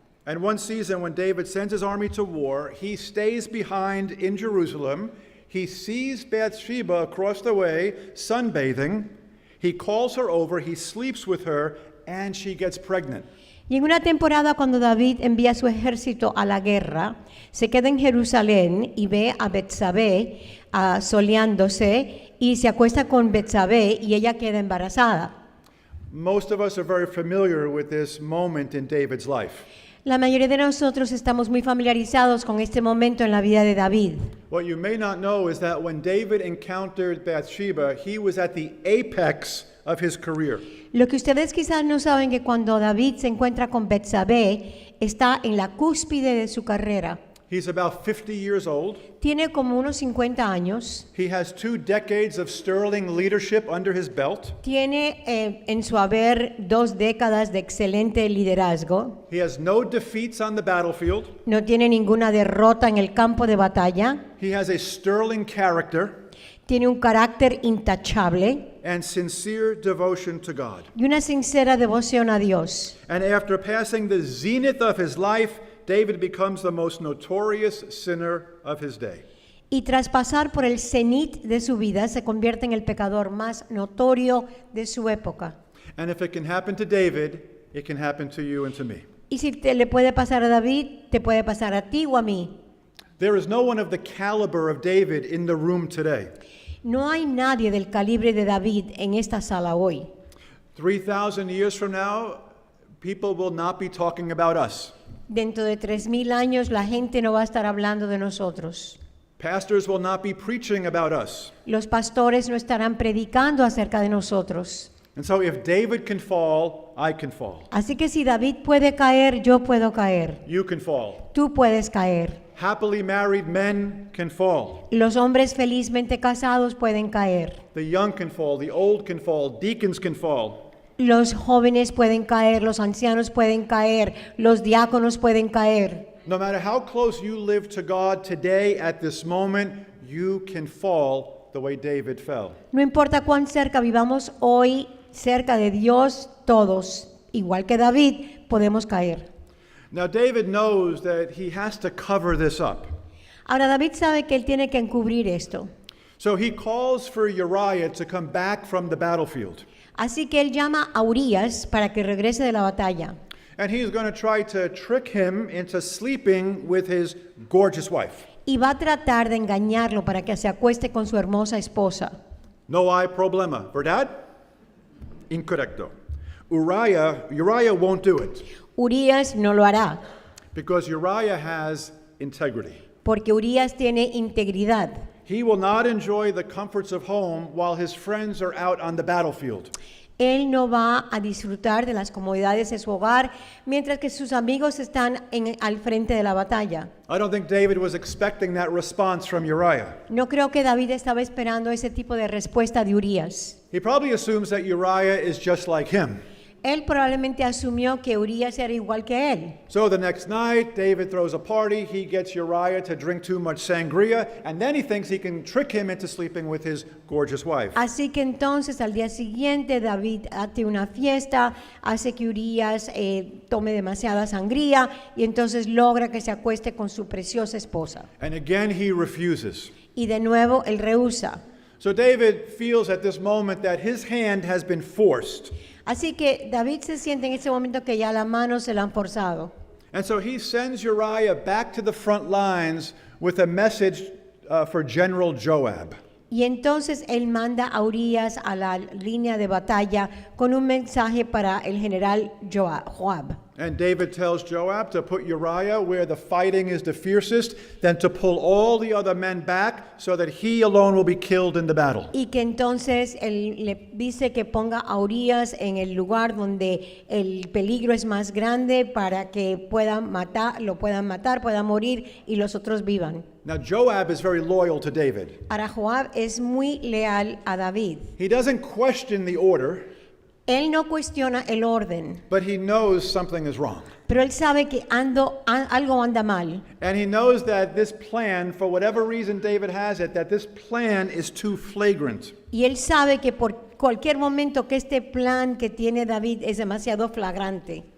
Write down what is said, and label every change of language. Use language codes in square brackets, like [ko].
[en] And one season when David sends his army to war, he stays behind in Jerusalem. He sees Bathsheba across the way, sunbathing. He calls her over, he sleeps with her, and she gets pregnant. [es] Y en una temporada cuando David envía su ejército a la guerra, se queda en Jerusalén y ve a Betsabé soleándose y se acuesta con Betsabé y ella queda embarazada. [en] Most of us are very familiar with this moment in David's life. [es] La mayoría de nosotros estamos muy familiarizados con este momento en la vida de David. [en] What you may not know is that when David encountered Bathsheba, he was at the apex of his career. [es] Lo que ustedes quizás no saben que cuando David se encuentra con Betsabé, está en la cúspide de su carrera. [en] He's about 50 years old. [es] Tiene como unos 50 años. [en] He has 2 decades of sterling leadership under his belt. [es] Tiene en su haber 2 décadas de excelente liderazgo. [en] He has no defeats on the battlefield. [es] No tiene ninguna derrota en el campo de batalla. [en] He has a sterling character. [es] Tiene un carácter intachable. [en] And sincere devotion to God. [es] Y una sincera devoción a Dios. [en] And after passing the zenith of his life, David becomes the most notorious sinner of his day. [es] Y tras pasar por el cenit de su vida, se convierte en el pecador más notorio de su época. [en] And if it can happen to David, it can happen to you and to me. [es] Y si le puede pasar a David, te puede pasar a ti o a mí. [en] There is no one of the caliber of David in the room today. [es] No hay nadie del calibre de David en esta sala hoy. [en] 3,000 years from now, people will not be talking about us. [es] Dentro de 3,000 años la gente no va a estar hablando de nosotros. [en] Pastors will not be preaching about us. [es] Los pastores no estarán predicando acerca de nosotros. [en] And so if David can fall, I can fall. [es] Así que si David puede caer, yo puedo caer. [en] You can fall. [es] Tú puedes caer. [en] Happily married men can fall. [es] Los hombres felizmente casados pueden caer. [en] The young can fall, the old can fall, deacons can fall. [es] Los jóvenes pueden caer, los ancianos pueden caer, los diáconos pueden caer. [en] No matter how close you live to God today at this moment, you can fall the way David fell. [es] No importa cuán cerca vivamos hoy, cerca de Dios, todos, igual que David, podemos caer. [en] Now, David knows that he has to cover this up. [es] Ahora David sabe que él tiene que encubrir esto. [en] So he calls for Uriah to come back from the battlefield. [es] Así que él llama a Urías para que regrese de la batalla. [en] And he's going to try to trick him into sleeping with his gorgeous wife. [es] Y va a tratar de engañarlo para que se acueste con su hermosa esposa. No hay problema, ¿verdad? Incorrecto. [en] Uriah won't do it [es] Urías no lo hará, [en] because Uriah has integrity. [es] porque Urías tiene integridad. [en] He will not enjoy the comforts of home while his friends are out on the battlefield. [es] Él no va a disfrutar de las comodidades de su hogar mientras que sus amigos están al frente de la batalla. [en] I don't think David was expecting that response from Uriah. [es] No creo que David estaba esperando ese tipo de respuesta de Urías. [en] He probably assumes that Uriah is just like him. [es] Él probablemente asumió que Urías era igual que él. [en] So the next night, David throws a party. He gets Uriah to drink too much sangria, and then he thinks he can trick him into sleeping with his gorgeous wife. [es] Así que entonces al día siguiente David hace una fiesta, hace que Urías tome demasiada sangría y entonces logra que se acueste con su preciosa esposa. [en] And again, he refuses. [es] Y de nuevo él rehúsa. [en] So David feels at this moment that his hand has been forced. [es] Así que David se siente en ese momento que ya la mano se la han forzado. [en] And so he sends Uriah back to the front lines with a message for General Joab. [es] Y entonces él manda a Urías a la línea de batalla con un mensaje para el general Joab. [en] And David tells Joab to put Uriah where the fighting is the fiercest, then to pull all the other men back so that he alone will be killed in the battle. [es] Y que entonces él le dice que ponga a Urías en el lugar donde el peligro es más grande para que lo puedan matar, pueda morir y los otros vivan. [en] Now Joab is very loyal to David. [es] Ahora Joab es muy leal a David. [en] He doesn't question the order, [es] Él no cuestiona el orden, [en] but he knows something is wrong. [es] pero él sabe que algo anda mal. [en] And he knows that this plan, for whatever reason David has it, that this plan is too flagrant. [es] Y él sabe que por cualquier momento que este plan que tiene David es demasiado flagrante.